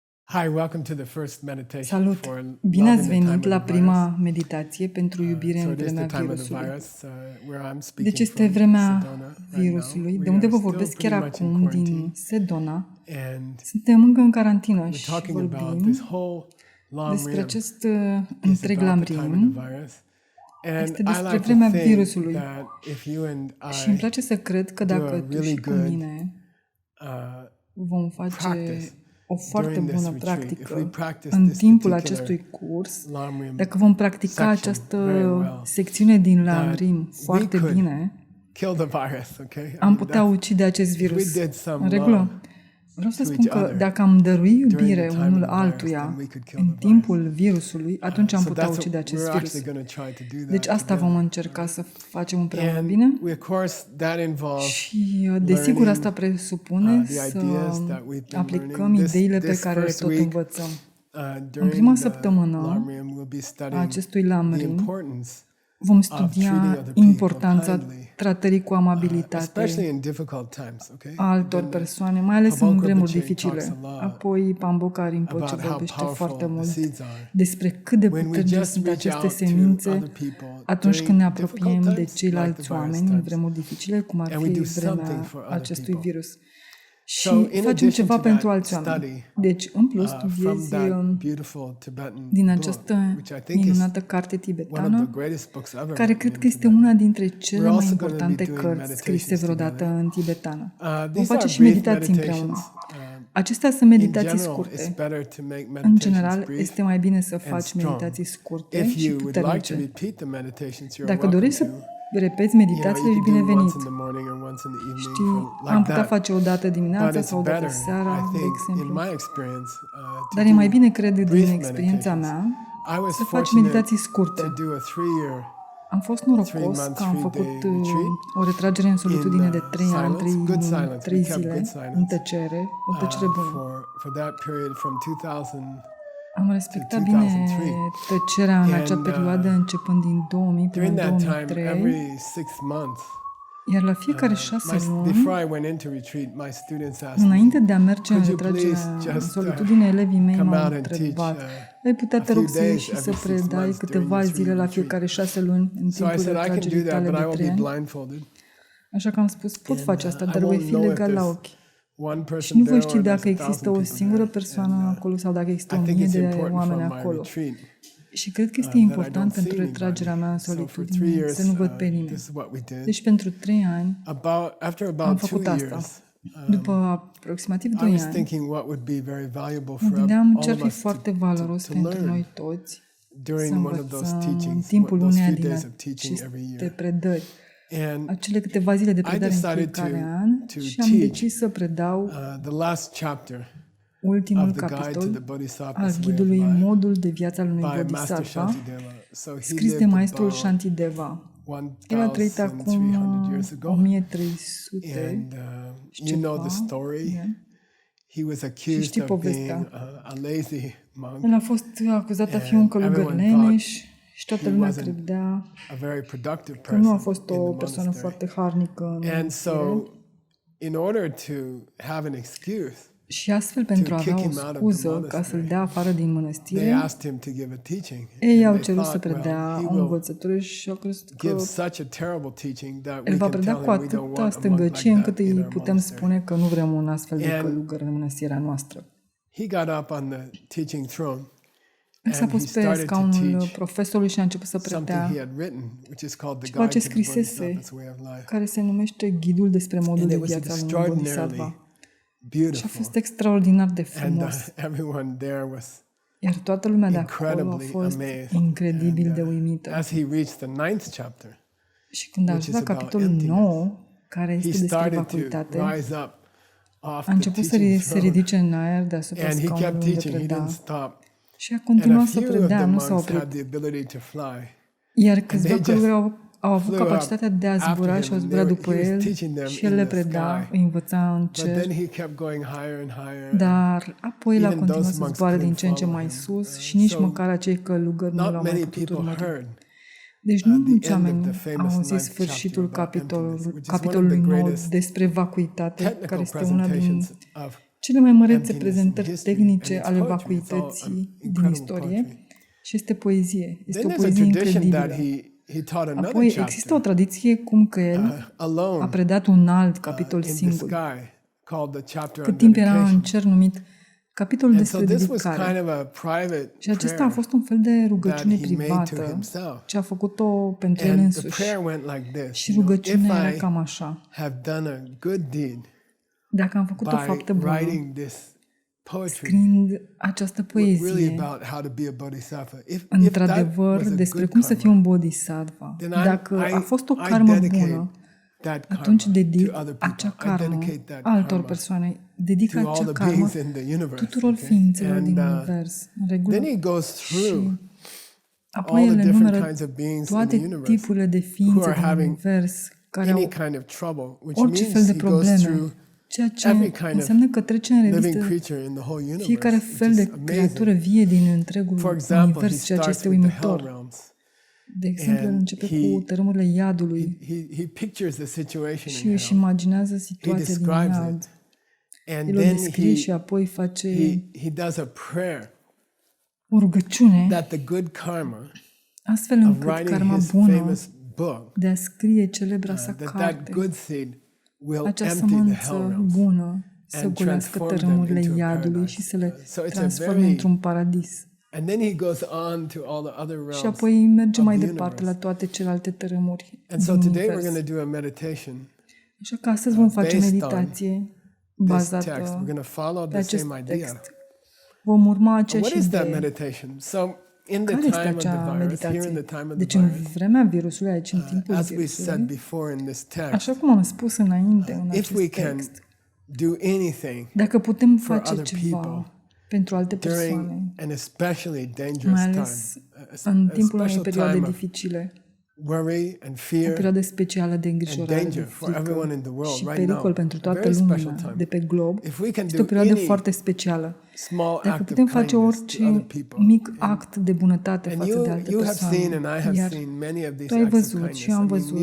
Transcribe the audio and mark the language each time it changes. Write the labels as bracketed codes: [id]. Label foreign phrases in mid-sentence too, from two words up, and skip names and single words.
[en] Hi, welcome to the first meditation [ro] Salut! [en] for [ro] Bine [en] love [ro] ați [en] in the time [ro] venit [en] of [ro] la [en] the [ro] prima [en] virus. [ro] meditație pentru iubire [en] So [ro] în [en] it is the [ro] vremea [en] time of the [ro] virusului. [en] virus, where I'm [ro] Deci [en] speaking [ro] este [en] from [ro] vremea [en] Sedona right [ro] virusului, [en] now. [ro] de [en] We [ro] unde [en] are [ro] vă [en] still [ro] vorbesc chiar [en] pretty much in [ro] acum, [en] quarantine, [ro] din Sedona. [en] and [ro] Suntem încă în carantină [en] we're [ro] și [en] talking about [ro] vorbim [en] this whole lam [ro] despre [en] rim [ro] acest [en] is [ro] întreg [en] about the time of [ro] lamrim. [en] the virus. And [ro] Este [en] I [ro] despre [en] like [ro] vremea [en] to think [ro] virusului. [en] that if you and [ro] Și îmi [en] I [ro] place să cred că [en] do [ro] dacă [en] a [ro] tu [en] really [ro] și cu [en] good [ro] mine uh, vom face [en] practice [ro] o foarte [en] during this [ro] bună [en] retreat, if we [ro] practică [en] practice [ro] în [en] this [ro] timpul [en] particular [ro] acestui curs, [en] lam rim [ro] dacă vom practica [en] section [ro] această [en] very well, [ro] secțiune din [en] that [ro] lamrim [en] we [ro] foarte [en] could [ro] bine, [en] kill the virus, okay? I [ro] am [en] mean, [ro] putea ucide acest [en] if we [ro] virus. [en] did some [ro] În regulă? [en] love [ro] Vreau să [en] to [ro] spun [en] each [ro] că [en] other [ro] dacă am dărui [en] during [ro] iubire [en] the time [ro] unul [en] of the virus, [ro] altuia [en] then we could kill [ro] în [en] the virus. [ro] timpul virusului, atunci am [en] So [ro] putea [en] that's [ro] ucide [en] what [ro] acest [en] we're [ro] virus. [en] actually going to try to do [ro] Deci [en] that [ro] asta vom [en] together. [ro] încerca să facem împreună, [en] And [ro] bine? [en] of course that involves [ro] Și desigur asta presupune [en] the [ro] să [en] ideas that we've been [ro] aplicăm [en] learning. [ro] ideile pe [en] This [ro] care le [en] first [ro] tot [en] week, [ro] învățăm. [en] during [ro] prima [en] the [ro] săptămână [en] lam rim, we'll be [ro] A [en] studying [ro] acestui [en] the [ro] lamrim [en] importance [ro] vom [en] treating [ro] studia [en] other people [ro] importanța [en] kindly, [ro] tratării cu amabilitate [en] especially in difficult times, okay? [ro] a altor [en] Then the [ro] persoane, mai ales în [en] Paul [ro] vremuri [en] Rinpoche [ro] dificile. [en] talks a lot [ro] Apoi Pamboka Rinpoche [en] about how [ro] vorbește foarte [en] powerful the [ro] mult [en] seeds are. [ro] despre cât de [en] When we [ro] puternice [en] just [ro] sunt [en] reach [ro] aceste [en] out to [ro] semințe [en] other people [ro] atunci când ne [en] during difficult [ro] apropiem de [en] times, like [ro] ceilalți [en] the virus [ro] oameni în [en] times, [ro] vremuri dificile, cum ar [en] and we [ro] fi [en] do something [ro] vremea [en] for other [ro] acestui [en] people. [ro] virus. Și [en] So, in [ro] facem [en] addition [ro] ceva [en] to [ro] pentru [en] that [ro] alți oameni. [en] study, [ro] Deci, în plus, [en] from [ro] studiezi [en] that beautiful Tibetan [ro] din [en] book, [ro] această [en] which I think is [ro] minunată carte [en] one of the [ro] tibetană, [en] greatest books ever [ro] care [en] written [ro] cred [en] in [ro] că este [en] Tibet. [ro] una dintre cele [en] We're [ro] mai [en] also gonna be [ro] importante [en] doing [ro] cărți scrise [en] meditations [ro] vreodată [en] together. [ro] în tibetană. Vom [en] These [ro] face [en] are [ro] și [en] brief [ro] meditații [en] meditations. [ro] împreună. Acestea sunt [en] In [ro] meditații [en] general, it's [ro] scurte. [en] better to make [ro] În [en] meditations [ro] general, [en] brief [ro] este mai bine să faci [en] strong. [ro] meditații scurte [en] If [ro] și [en] you would like to [ro] puternice. [en] repeat the meditations, you're [ro] Dacă [en] welcome [ro] dorești să [en] to. [ro] repeți [en] You [ro] meditațiile, [en] can [ro] ești [en] do [ro] binevenit. [en] once in the morning or once in the evening, [ro] Știi, [en] like [ro] am putea [en] that. [ro] face o dată [en] But [ro] dimineața [en] it's [ro] sau o dată [en] better, [ro] seara, [en] I [ro] de [en] think, in [ro] exemplu. [en] my experience, to [ro] Dar e mai [en] do [ro] bine, cred, [en] brief [ro] din experiența [en] meditations. [ro] mea, [en] I was [ro] să faci [en] fortunate [ro] meditații scurte. [en] to do a 3-year [ro] Am fost [en] 3 [ro] norocos [en] months, [ro] că am [en] 3 [ro] făcut [en] day retreat [ro] o retragere în solitudine de 3 ani, [en] silence, [ro] 3 [en] good [ro] luni, [en] silence. [ro] 3 [en] We kept [ro] zile, [en] good silence. [ro] în tăcere, o tăcere bună. [en] for that period from 2000. [ro] Am respectat [en] to [ro] bine [en] 2003. [ro] tăcerea în acea [en] And, [ro] perioadă, începând din 2000 până [en] During [ro] în [en] that time, [ro] 2003, [en] every 6 months, [ro] iar la fiecare 6 luni, [en] before I went into retreat, my students asked me, [ro] înainte de a merge în [en] "Could you [ro] retragere [en] please [ro] în [en] just, [ro] solitudine, elevii mei [en] come [ro] m-au [en] out and teach, [ro] întrebat, ai putea, [en] a [ro] te rog, [en] few [ro] să ieși [en] days [ro] și să [en] every 6 [ro] predai [en] months [ro] câteva [en] during this [ro] zile la [en] retreat?" [ro] fiecare 6 luni în [en] So I [ro] timpul [en] said, I can do [ro] retragerii [en] that, [ro] tale [en] but I [ro] de [en] will [ro] 3 [en] be [ro] ani. [en] blindfolded. [ro] Așa că am spus, pot [en] And, [ro] face asta, [en] I [ro] dar voi [en] won't [ro] fi [en] know if [ro] legal la [en] there's [ro] ochi. [en] one [ro] Și [en] person [ro] nu voi [en] there [ro] ști [en] or there's [ro] dacă [en] 1,000 [ro] există o [en] people [ro] singură [en] there. [ro] persoană [en] And, [ro] acolo sau dacă există [en] I [ro] o [en] think [ro] mie [en] it's [ro] de [en] important [ro] oameni [en] for my [ro] acolo. [en] retreat [ro] Și cred că este [en] that I [ro] important [en] don't see [ro] pentru retragerea mea în [en] anybody. So for 3 [ro] solitudine [en] years, [ro] să nu văd pe nimeni. [en] this is what we did. [ro] Deci pentru 3 ani [en] After [ro] am [en] about 2 [ro] făcut asta. [en] years, [ro] După aproximativ [en] I [ro] 2 [en] was [ro] ani, [en] thinking what would be very valuable [ro] mă [en] for [ro] gândeam [en] all [ro] ce ar [en] of [ro] fi [en] us [ro] foarte [en] to [ro] valoros pentru [en] learn [ro] noi toți să [en] during one of those [ro] învățăm în [en] teachings, [ro] timpul [en] those [ro] uneia [en] few [ro] din [en] days of teaching every [ro] aceste [en] year. [ro] predări, [en] And [ro] acele câteva zile de predare în [en] decided [ro] fiecare [en] to [ro] an și am [en] teach, [ro] decis să predau [en] the last chapter [ro] ultimul [en] of the Guide to the [ro] capitol [en] Bodhisattva's [ro] al [en] Way of [ro] ghidului [en] Life [ro] Modul de viață al unui [en] by Master [ro] Bodhisattva, [en] Shantideva. So he [ro] scris de [en] lived [ro] maestrul [en] about [ro] Shantideva. El a trăit acum [en] 1,300 years ago. [ro] 1300 [en] And [ro] și [en] you know [ro] ceva. [en] the story. Yeah. He was accused [ro] știi [en] of [ro] povestea. [en] being a lazy monk, [ro] El a fost acuzat a fi un călugăr [en] everyone [ro] leneș și toată [en] he [ro] lumea [en] wasn't [ro] credea [en] a very productive [ro] că nu a [en] person [ro] fost [en] in [ro] o [en] the [ro] persoană [en] monastery. [ro] foarte harnică în [en] And so, [ro] mănăstire. [en] in order to have an excuse, [ro] Și astfel, pentru a [en] kick [ro] avea o [en] him out of the [ro] scuză ca [en] monastery, [ro] să-l dea afară din [en] they [ro] mănăstire, [en] asked him to give a teaching. [ro] ei [en] And [ro] au [en] they [ro] cerut să [en] thought, well, [ro] predea [en] he [ro] o [en] will [ro] învățătură și au crezut că [en] give such a terrible teaching that [ro] el [en] we [ro] va [en] can [ro] predea [en] tell [ro] cu [en] him we don't [ro] atâta [en] want a monk [ro] stângăcie [en] like [ro] încât [en] that in [ro] îi [en] our [ro] putem [en] monastery. [ro] spune că nu vrem un astfel de [en] And [ro] călugăr în mănăstirea noastră. [en] He got up on the teaching throne [ro] El s-a [en] and he [ro] pus pe [en] started to [ro] scaunul [en] teach [ro] profesorului și a început să [en] something [ro] predea [en] he had written, which is called the [ro] ceva [en] Guide [ro] ce [en] to the [ro] scrisese, [en] Bodhisattva's Way of Life. [ro] care se numește Ghidul despre modul [en] And [ro] de [en] it was [ro] viață al unui [en] extraordinarily [ro] Bodhisattva. Și a [en] beautiful. [ro] fost extraordinar de [en] And [ro] frumos. [en] everyone there was [ro] Iar toată lumea de acolo a [en] incredibly [ro] fost [en] amazed. [ro] incredibil [en] And, [ro] de uimită. [en] as he reached the 9th chapter, [ro] Și când a [en] which [ro] ajuns [en] is [ro] la [en] about [ro] capitolul [en] emptiness, [ro] 9, care [en] he [ro] este despre [en] started to [ro] vacuitate, [en] rise up off [ro] a [en] the [ro] început să [en] teaching [ro] se [en] throne. [ro] ridice în aer deasupra [en] And he kept [ro] scaunului unde [en] teaching, he [ro] preda. [en] didn't stop. [ro] Și a [en] And a [ro] continuat să [en] few of the [ro] predea, nu s-a [en] monks [ro] oprit. [en] had the ability to fly. [ro] Iar câțiva [en] they just [ro] călugări au avut [en] flew [ro] capacitatea de a [en] after [ro] zbura [en] him [ro] și au [en] and [ro] zburat [en] they- [ro] după [en] he was [ro] el [en] teaching them [ro] și el [en] in [ro] le [en] the [ro] preda, [en] sky. [ro] îi învăța în [en] But [ro] cer. [en] then he kept going higher and higher. [ro] Dar apoi el a [en] Even [ro] continuat [en] those [ro] să [en] monks [ro] zboare din [en] couldn't [ro] ce în ce [en] follow [ro] mai [en] him. [ro] sus și nici [en] So [ro] măcar acei călugări nu [en] Not [ro] l-au mai [en] many [ro] putut [en] people [ro] urmări. [en] heard [ro] Deci nu [en] the [ro] mulți [en] end of [ro] oameni [en] the famous [ro] au auzit [en] ninth [ro] sfârșitul [en] chapter about emptiness, which is one of [ro] capitolului [en] the [ro] 9 [en] greatest [ro] despre vacuitate, care [en] technical [ro] este una din [en] presentations of [ro] cele mai mărețe [en] emptiness in [ro] prezentări [en] history, [ro] tehnice [en] and it's [ro] ale [en] poetry. It's all [ro] vacuității din [en] incredible [ro] istorie [en] poetry. [ro] și este poezie. Este [en] Then [ro] o [en] there's a [ro] poezie [en] tradition that [ro] incredibilă. [en] he taught another [ro] Apoi există o [en] chapter [ro] tradiție cum că el a [en] alone [ro] predat un alt capitol [en] in the [ro] singur, [en] sky called the chapter on [ro] cât timp era în [en] dedication. [ro] cer numit capitolul [en] And so [ro] despre [en] this was [ro] dedicare. [en] kind of a private [ro] Și acesta a [en] prayer [ro] fost un fel de rugăciune [en] that he made to [ro] privată [en] himself. [ro] ce a făcut-o pentru el [en] And the [ro] însuși. [en] prayer went like this, [ro] Și [en] you know, if [ro] rugăciunea era [en] I [ro] cam așa. [en] have done a good deed [ro] Dacă am făcut o [en] by [ro] faptă bună, [en] writing this poetry, [ro] scriind această [en] really [ro] poezie, [en] about how to be a bodhisattva. If that [ro] într-adevăr, [en] was a [ro] despre [en] good [ro] cum să fiu [en] karma, [ro] un bodhisattva, [en] then [ro] dacă a fost o [en] I [ro] karmă [en] dedicate [ro] bună, [en] that [ro] atunci [en] karma [ro] dedic [en] to other people. [ro] acea [en] I [ro] karmă [en] dedicate that [ro] altor [en] karma [ro] persoane. Dedic [en] to all [ro] acea [en] the [ro] karmă [en] beings in the universe. [ro] tuturor [en] okay? [ro] ființelor [en] And [ro] din univers. În regulă. [en] then he goes through [ro] Apoi [en] all [ro] el [en] the different [ro] enumeră [en] kinds of beings in the [ro] toate [en] universe [ro] tipurile de [en] who [ro] ființe [en] are [ro] din [en] having [ro] univers care [en] any [ro] au [en] kind of trouble, which [ro] orice fel [en] means [ro] de [en] he goes [ro] probleme, [en] through [ro] ceea ce [en] every kind of [ro] înseamnă că trece în [en] living [ro] revistă [en] creature in the whole universe, [ro] fiecare [en] which [ro] fel [en] is [ro] de [en] amazing. [ro] creatură vie din întregul [en] For example, he [ro] univers, ceea ce [en] starts [ro] este [en] with the hell [ro] uimitor. [en] realms. [ro] De exemplu, el [en] And [ro] începe [en] he- [ro] cu tărâmurile iadului [en] He pictures the situation [ro] și [en] in [ro] își [en] hell, [ro] imaginează situația din [en] describes [ro] iad. [en] it, and [ro] El o [en] then [ro] descrie și apoi face [en] he does a prayer [ro] o rugăciune [en] that the good karma [ro] astfel [en] of [ro] încât [en] writing [ro] karma [en] his [ro] bună [en] famous book, [ro] de a scrie celebra sa [en] that [ro] carte, [en] good seed will [ro] acea [en] empty the hell [ro] sămânță [en] realms. [ro] bună să [en] and [ro] golească [en] transform them [ro] tărâmurile [en] into a [ro] iadului [en] paradise. [ro] și să le [en] So it's a [ro] transforme [en] very- [ro] într-un paradis. [en] And then he goes on to all the other realms. [ro] Și apoi merge [en] of [ro] mai [en] the [ro] departe la [en] universe. [ro] toate celelalte tărâmuri [en] And so [ro] din [en] today we're [ro] univers. [en] going to do a meditation. [ro] Așa că astăzi vom face [en] based on [ro] meditație [en] This text, we're [ro] bazată [en] going to follow [ro] pe [en] the [ro] acest [en] same idea. [ro] text. Vom urma [en] What [ro] aceeași [en] is that [ro] idee. [en] meditation? So in the [ro] Care este [en] time of [ro] acea [en] the virus, here in [ro] meditație? [en] the time of [ro] Deci [en] the [ro] în [en] virus, [ro] vremea virusului, aici în timpul [en] as we said [ro] virusului, [en] before in this text, [ro] așa cum am spus înainte în [en] if we [ro] acest [en] can [ro] text, [en] do anything [ro] dacă putem [en] for [ro] face [en] other [ro] ceva [en] people [ro] pentru alte [en] during [ro] persoane, [en] an especially dangerous [ro] mai [en] time, [ro] ales în [en] a [ro] timpul unei [en] special [ro] perioade [en] time of [ro] dificile, [en] worry and [ro] o [en] fear [ro] perioadă specială de [en] and [ro] îngrijorare, de [en] danger for everyone [ro] frică [en] in the world [ro] și [en] right now, [ro] pericol pentru [en] a [ro] toată [en] very special [ro] lumea [en] time. [ro] de pe glob, [en] If we can [ro] este [en] do [ro] o perioadă [en] any [ro] foarte specială. [en] small [ro] Dacă [en] act [ro] putem [en] of [ro] face [en] kindness to [ro] orice [en] other people, [ro] mic act de bunătate [en] and [ro] față de alte [en] you have seen [ro] persoane, [en] and I have [ro] iar [en] seen many of [ro] tu [en] these [ro] ai [en] acts of [ro] văzut [en] kindness. [ro] și am [en] I mean, [ro] văzut